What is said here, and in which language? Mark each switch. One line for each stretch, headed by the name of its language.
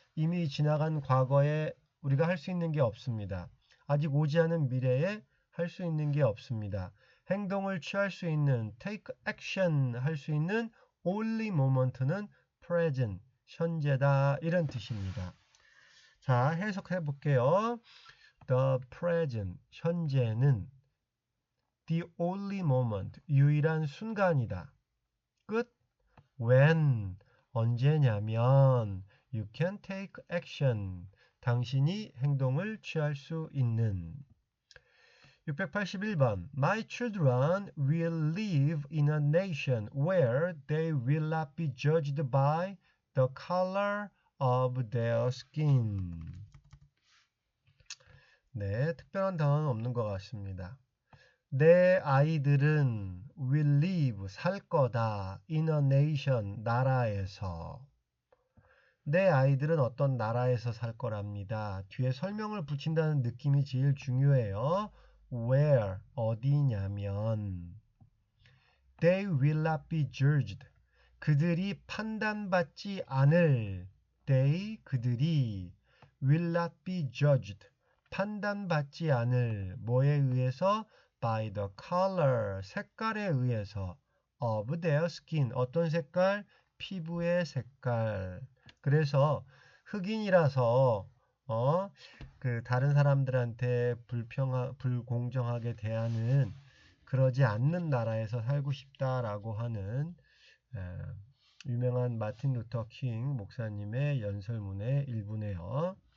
Korean: 이미 지나간 과거에 우리가 할 수 있는 게 없습니다. 아직 오지 않은 미래에 할 수 있는 게 없습니다. 행동을 취할 수 있는
English: take action
Korean: 할 수 있는 only moment는 present, 현재다 이런 뜻입니다. 자, 해석해 볼게요. The present, 현재는
English: the only moment,
Korean: 유일한 순간이다. 끝. When, 언제냐면
English: you can take action,
Korean: 당신이 행동을 취할 수 있는.
English: 681번 My children will live in a nation where they will not be judged by the color of their skin.
Korean: 네, 특별한 단어는 없는 것 같습니다. 내 아이들은 will live, 살 거다.
English: in a nation,
Korean: 나라에서. 내 아이들은 어떤 나라에서 살 거랍니다. 뒤에 설명을 붙인다는 느낌이 제일 중요해요.
English: where,
Korean: 어디냐면
English: they will not be judged.
Korean: 그들이 판단받지 않을 they, 그들이
English: will not be judged.
Korean: 판단받지 않을 뭐에 의해서
English: by the color,
Korean: 색깔에 의해서
English: of their skin,
Korean: 어떤 색깔? 피부의 색깔. 그래서 흑인이라서 다른 사람들한테 불공정하게 대하는 그러지 않는 나라에서 살고 싶다라고 하는 유명한 마틴 루터 킹 목사님의 연설문의 일부네요.